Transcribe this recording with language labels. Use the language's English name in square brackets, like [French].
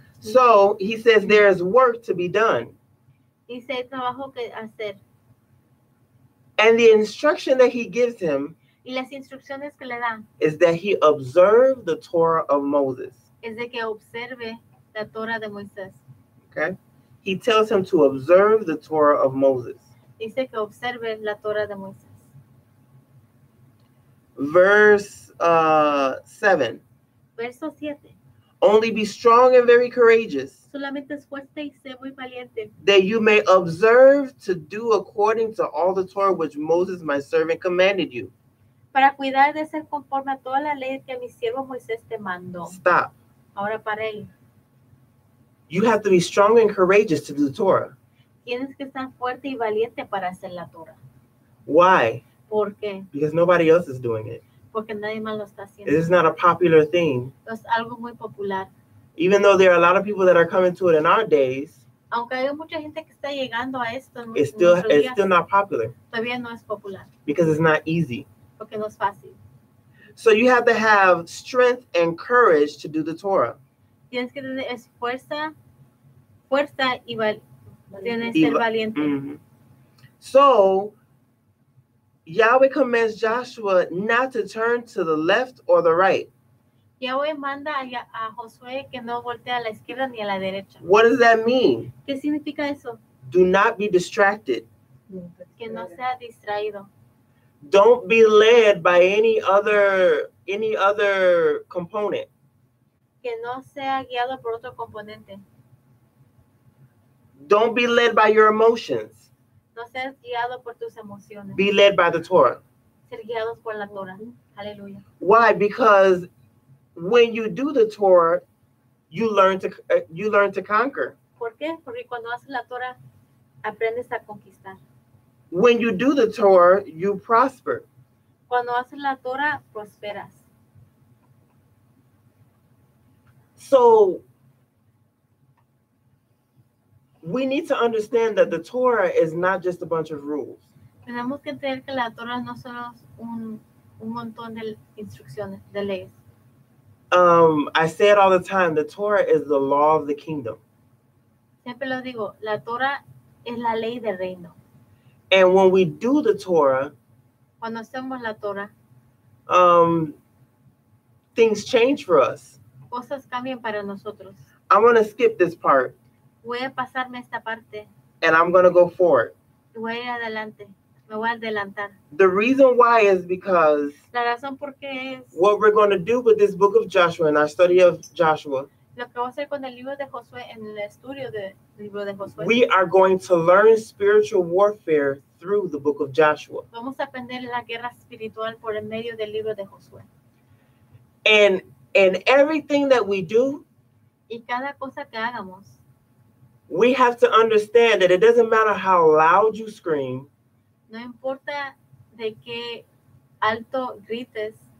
[English] So he says there is work to be done. [Spanish] Dice, hay trabajo que hacer. [English] And the instruction that he gives him [Spanish] Y las instrucciones que le da [English] is that he observe the Torah of Moses. [Spanish] es de que observe la Torah de Moisés. [English] Okay? He tells him to observe the Torah of Moses. [Spanish] Dice que observe la Torah de Moisés. [English] Verse 7. [Spanish] Verso 7. [English] Only be strong and very courageous, [Spanish] Solamente esfuerza y sé muy valiente, [English] that you may observe to do according to all the Torah which Moses my servant commanded you. [Spanish] para cuidar de ser conforme a toda la ley que mi siervo Moisés te mandó. [English] Stop. [Spanish] Ahora para él. [English] You have to be strong and courageous to do the Torah. [Spanish] Tienes que estar fuerte y valiente para hacer la Torah. [English] Why? [Spanish] ¿Por qué? [English] Because nobody else is doing it. [Spanish] Porque nadie más lo está [English] It [Spanish] haciendo. [English] is not a popular thing. [Spanish] Es algo muy popular. [English] Even though there are a lot of people that are coming to it in our days, [Spanish] Aunque hay mucha gente que está llegando a esto, en [English] it's [Spanish] nuestros días, [English] still not popular [Spanish] todavía no es popular, [English] because it's not easy. [Spanish] porque no es fácil. [English] So you have to have strength and courage to do the Torah. [Spanish] Tienes que tener fuerza y tienes que ser valiente. Mhm. [English] So Yahweh commands Joshua not to turn to the left or the right. [Spanish] Yahweh manda a Josué que no voltee a la izquierda ni a la derecha. [English] What does that mean? [Spanish] ¿Qué significa eso? [English] Do not be distracted. [Spanish] Que no sea distraído. [English] Don't be led by any other component. [Spanish] Que no sea guiado por otro componente. [English] Don't be led by your emotions. [Spanish] No seas guiado por tus emociones. [English] Be led by the Torah. [Spanish] Ser guiados por la Torah. Aleluya. [English] Why? Because when you do the Torah, you learn to conquer. [Spanish] ¿Por qué? Porque cuando haces la Torah, aprendes a conquistar. [English] When you do the Torah, you prosper. [Spanish] Cuando haces la Torah, prosperas. [English] So we need to understand that the Torah is not just a bunch of rules. [Spanish] Tenemos que entender que la Torah no solo es un montón de instrucciones, de leyes. [English] I say it all the time, the Torah is the law of the kingdom. [Spanish] Siempre lo digo, la Torah es la ley del reino. [English] And when we do the Torah, [Spanish] Cuando hacemos la Torah, [English] things change for us. [Spanish] cosas cambian para nosotros. [English] I'm going to skip this part [Spanish] Voy a pasarme esta parte [English] and I'm going to go forward. [Spanish] y voy a ir adelante. Me voy a adelantar. [English] The reason why is because [Spanish] La razón por qué es [English] what we're going to do with this book of Joshua in our study of Joshua, [Spanish] lo que voy a hacer con el libro de Josué, en el estudio del libro de Josué. [English] we are going to learn spiritual warfare through the book of Joshua. [Spanish] Vamos a aprender la guerra espiritual por el medio del libro de Josué. [English] And everything that we do, [Spanish] Y cada cosa que hagamos, [English] we have to understand that it doesn't matter how loud you scream, [Spanish] no importa de qué alto grites,